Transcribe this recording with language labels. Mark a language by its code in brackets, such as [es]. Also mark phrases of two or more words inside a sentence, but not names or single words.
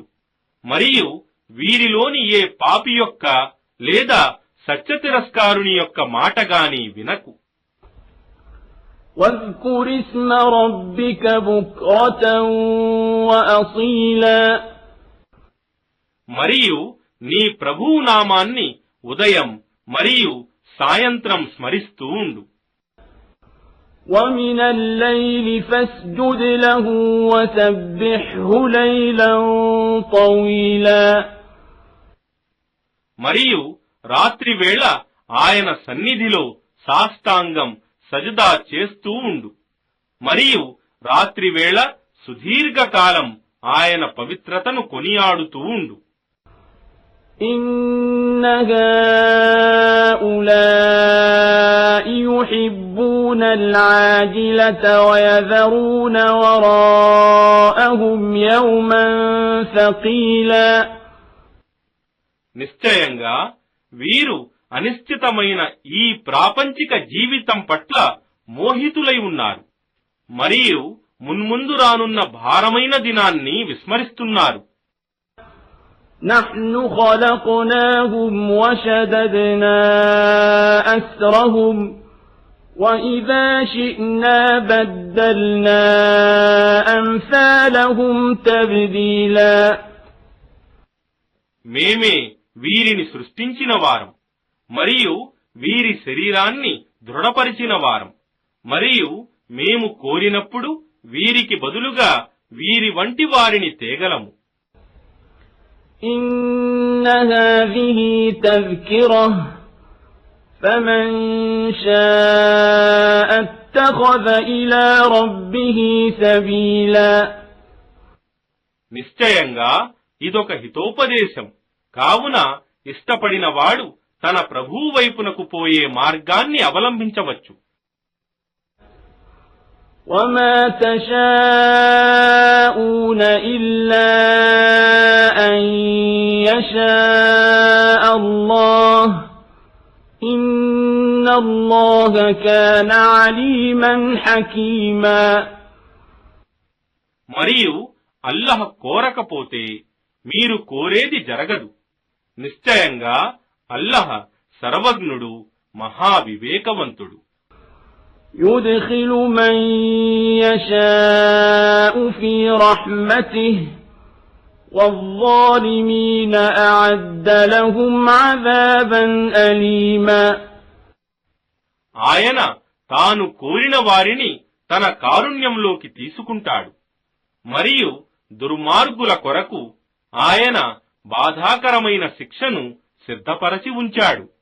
[te] మరియు వీరిలోని ఏ పాపి యొక్క లేదా సత్యతిరస్కారుని యొక్క మాటగాని వినకు. [ar] واذكر اسم ربك بكرة وأصيلا [te] మరియు నీ ప్రభువు నామాన్ని ఉదయం మరియు సాయంత్రం స్మరిస్తూ ఉండు. [ar] ومن الليل فاسجد له وسبحه ليلا طويلا [te] మరియు రాత్రివేళ ఆయన సన్నిధిలో సాష్టాంగం సజదా చేస్తూ ఉండు. మరియు రాత్రివేళ సుదీర్ఘకాలం ఆయన పవిత్రతను కొనియాడుతూ ఉండు. [ar] إن هؤلاء يحبون العاجلة ويذرون وراءهم يوما ثقيلا. [te] నిశ్చయంగా వీరు అనిశ్చితమైన ఈ ప్రాపంచిక జీవితం పట్ల మోహితులై ఉన్నారు మరియు మున్ముందు రానున్న భారమైన దినాన్ని విస్మరిస్తున్నారు. [ar] نحن خلقناهم وشددنا أسرهم وإذا شئنا بدلنا أمثالهم تبديلا. [te] మేమే వీరిని సృష్టించిన వారం మరియు వీరి శరీరాన్ని దృఢపరిచిన వారం మరియు మేము కోరినప్పుడు వీరికి బదులుగా వీరి వంటి వారిని తేగలము. [ar] إن هذه تذكرة فمن شاء اتخذ إلى ربه سبيلا. [te] నిశ్చయంగా ఇదొక హితోపదేశం, కావున ఇష్టపడిన వాడు తన ప్రభువు వైపునకు పోయే మార్గాన్ని అవలంబించవచ్చు. [ar] وما تشاءون إلا أن يشاء الله إن الله كان عليما حكيما. [te] మరియు అల్లహ కోరకపోతే మీరు కోరేది జరగదు. నిశ్చయంగా అల్లహ సర్వజ్ఞుడు, మహావివేకవంతుడు. [ar] يدخل من يشاء في رحمته والظالمين أعد لهم عذابا أليما. [te] ఆయన తాను కోరిన వారిని తన కారుణ్యంలోకి తీసుకుంటాడు మరియు దుర్మార్గుల కొరకు ఆయన బాధాకరమైన శిక్షను సిద్ధపరచి ఉంచాడు.